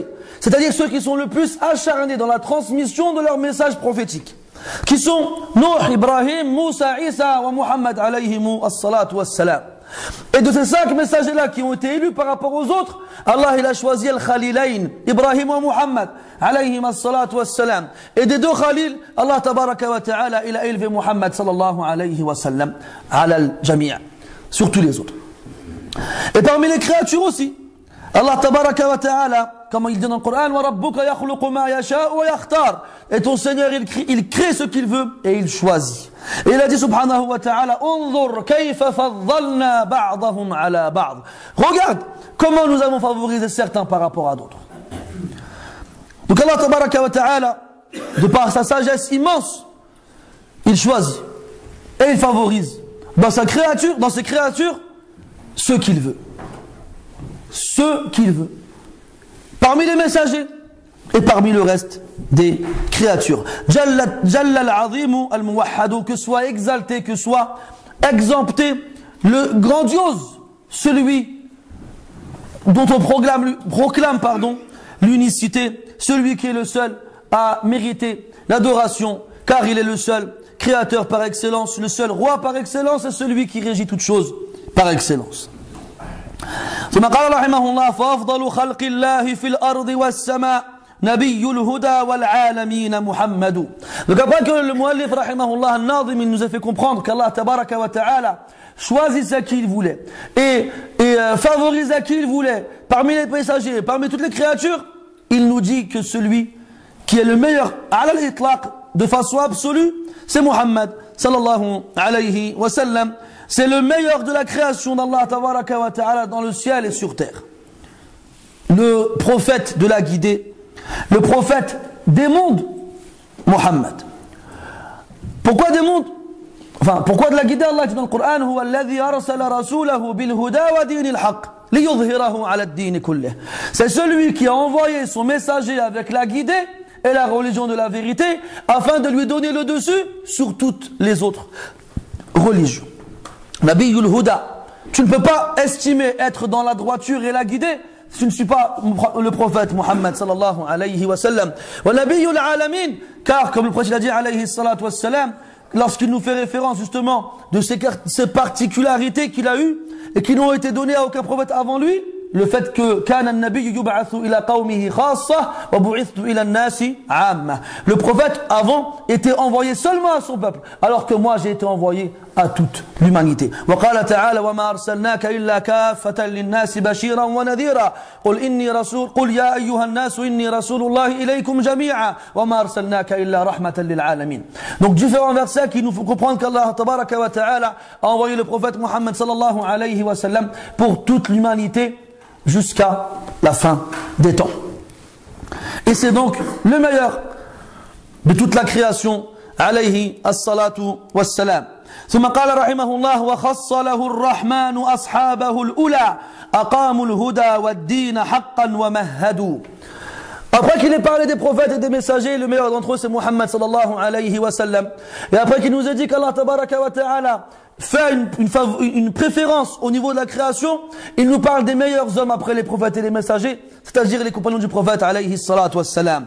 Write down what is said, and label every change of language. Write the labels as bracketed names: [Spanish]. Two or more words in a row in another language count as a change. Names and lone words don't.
[French] C'est-à-dire ceux qui sont le plus acharnés dans la transmission de leurs messages prophétiques. Qui sont Nuh, Ibrahim, Moussa, [Arabic] عيسى و محمد عليهم الصلاة والسلام. [French] Et de ces 5 messagers-là qui ont été élus par rapport aux autres, Allah il a choisi [Arabic] الخليلين إبراهيم و محمد عليهم الصلاة والسلام. [French] Et des 2 Khalil, [Arabic] الله تبارك وتعالى [French] il a élevé Muhammad [Arabic] صلى الله عليه وسلم على الجميع' [French] sur tous les autres. Et parmi les créatures aussi, [Arabic] الله تبارك وتعالى, [French] comme il dit dans le Coran, [Arabic] وربك يخلق ما يشاء ويختار. [French] Et ton Seigneur il crée ce qu'il veut et il choisit. Et il a dit [Arabic] سبحانه وتعالى انظر كيف فضلنا بعضهم على بعض. [French] Regarde comment nous avons favorisé certains par rapport à d'autres. Donc [Arabic] الله تبارك وتعالى, [French] de par sa sagesse immense, il choisit et il favorise dans ses créatures ce qu'il veut. Ce qu'il veut. Parmi les messagers et parmi le reste des créatures. [Arabic] جل العظيم الموحد, [French] que soit exalté, que soit exempté, le grandiose, celui dont on proclame l'unicité, celui qui est le seul à mériter l'adoration, car il est le seul créateur par excellence, le seul roi par excellence et celui qui régit toutes choses par excellence. [Arabic] ثم قال رحمه الله فأفضل خلق الله في الأرض والسماء نبي الهدى والعالمين محمد. [French] Donc après que le [Arabic] المؤلف رحمه الله الناظم [French] nous a fait comprendre qu' [Arabic] الله تبارك وتعالى [French] choisissait qui il voulait et favorisait qui il voulait parmi les messagers, parmi toutes les créatures, il nous dit que celui qui est le meilleur [Arabic] على الإطلاق [French] de façon absolue, c'est Muhammad [Arabic] صلى الله عليه وسلم. [French] C'est le meilleur de la création d' [Arabic] الله تبارك وتعالى [French] dans le ciel et sur terre. Le prophète de la guidée, le prophète des mondes, Muhammad. Pourquoi des mondes? Enfin, pourquoi de la guidée? Allah dit dans le Coran, [Arabic] هو الذي أرسل رسوله بالهدى ودين الحق ليظهره على الدين كله. [French] C'est celui qui a envoyé son messager avec la guidée et la religion de la vérité afin de lui donner le dessus sur toutes les autres religions. [Arabic] نبي الهدى. [French] Tu ne peux pas estimer être dans la droiture et la guidée si tu ne suis pas le prophète Muhammad [Arabic] صلى الله عليه وسلم. ونبي العالمين. [French] Car comme le prophète a dit [Arabic] عليه الصلاة والسلام, [French] lorsqu'il nous fait référence justement de ces particularités qu'il a eues et qui n'ont été données à aucun prophète avant lui, le fait que [Arabic] كان النبي يبعث إلى قومه خاصة وبعثت إلى الناس عامة. [French] Le prophète avant était envoyé seulement à son peuple, alors que moi j'ai été envoyé à toute l'humanité. [Arabic] وقال تعالى وما أرسلناك إلا كافة للناس بشيرا ونذيرا. قل يا أيها الناس إني رسول الله إليكم جميعا وما أرسلناك إلا رحمة للعالمين. [French] Donc différents versets qui nous font comprendre qu' [Arabic] الله تبارك وتعالى [French] a envoyé le prophète Muhammad [Arabic] صلى الله عليه وسلم [French] pour toute l'humanité jusqu'à la fin des temps. Et c'est donc le meilleur de toute la création, [Arabic] عليه الصلاة والسلام. ثم قال رحمه الله وخص له الرحمن أصحابه الأولى أقاموا الهدى والدين حقا ومهدوا. [French] Après qu'il ait parlé des prophètes et des messagers, le meilleur d'entre eux c'est Muhammad [Arabic] صلى الله عليه وسلم. [French] Et après qu'il nous a dit qu' [Arabic] الله تبارك وتعالى [French] fait une préférence au niveau de la création, il nous parle des meilleurs hommes après les prophètes et les messagers, c'est-à-dire les compagnons du prophète [Arabic] عليه الصلاة والسلام.